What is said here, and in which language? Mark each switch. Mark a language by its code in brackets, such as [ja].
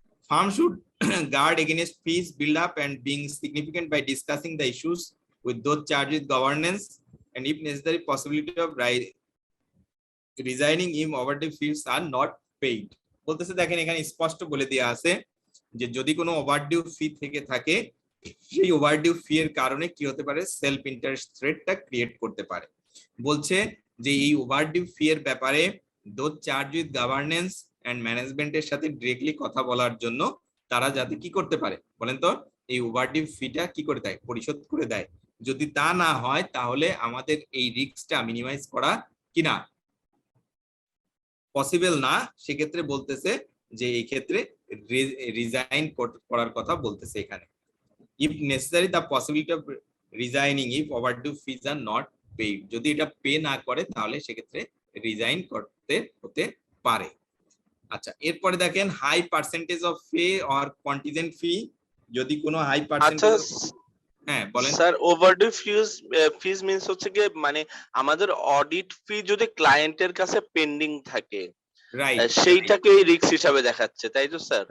[en] Firm should guard against fees build up and being significant by discussing the issues with those charged with governance and if necessary possibility of resigning if overdue fees are not paid। [bn] বলতেছে দেখেন এখানে স্পষ্ট বলে দেয়া আছে যে যদি কোনো ওভারডিউ ফি থেকে থাকে সেই ওভারডিউ ফি এর কারণে কি হতে পারে, সেলফ ইন্টারেস্ট রেটটা ক্রিয়েট করতে পারে। বলছে যে এই ওভারডিউ ফি এর ব্যাপারে those charge with governance and ম্যানেজমেন্টের সাথে ডিরেক্টলি কথা বলার জন্য তারা যাতে কি করতে পারে বলেন তো, এই ওভারডিউ ফিটা কি করে দেয়, পরিশোধ করে দেয়। যদি তা না হয় তাহলে আমাদের এই রিস্কটা মিনিমাইজ করা কিনা পসিবল না। সেক্ষেত্রে বলতেছে যে এই ক্ষেত্রে রিজাইন করার কথা বলতেছে এখানে। [en] if necessary the possibility of resigning if overdue fees are not paid, [bn] যদি এটা পে না করে তাহলে সেক্ষেত্রে রিজাইন করতে হতে পারে। [en] আচ্ছা, এরপরে দেখেন high percentage of pay or contingent fee. [bn] যদি কোনো হাই পার্সেন্টেজ, হ্যাঁ বলেন স্যার। ওভারডিউ ফিজ মিন্স হচ্ছে কি, মানে আমাদের অডিট ফি যদি ক্লায়েন্টের কাছে পেন্ডিং থাকে, [en] right, [bn] সেইটাকে রিস্ক হিসাবে দেখাচ্ছে, তাই তো স্যার?